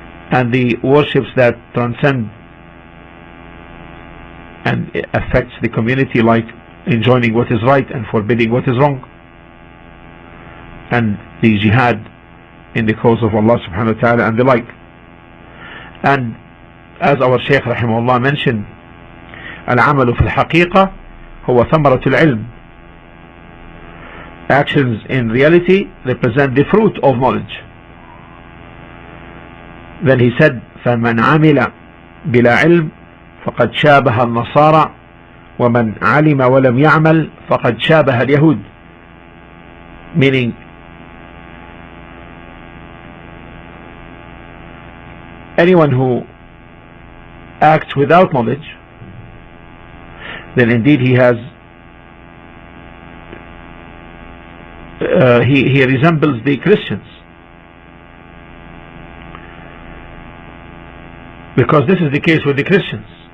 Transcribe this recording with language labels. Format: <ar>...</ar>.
<en>And the worships that transcend and affects the community, like enjoining what is right and forbidding what is wrong, and the jihad in the cause of Allah subhanahu wa ta'ala and the like. And as our Shaykh rahimahullah mentioned,</en> <ar>al-amalu fil haqiqa huwa thamaratul ilm.</ar> <en>Actions in reality represent the fruit of knowledge. Then he said,</en> <ar>فَمَنْ عَمِلَ بِلَا عِلْمٍ فَقَدْ شَابَهَ النَّصَارَى وَمَنْ عَلِمَ وَلَمْ يَعْمَلْ فَقَدْ شَابَهَ الْيَهُودِ.</ar> <en>Meaning, anyone who acts without knowledge, then indeed he has he resembles the Christians, because this is the case with the Christians.</en>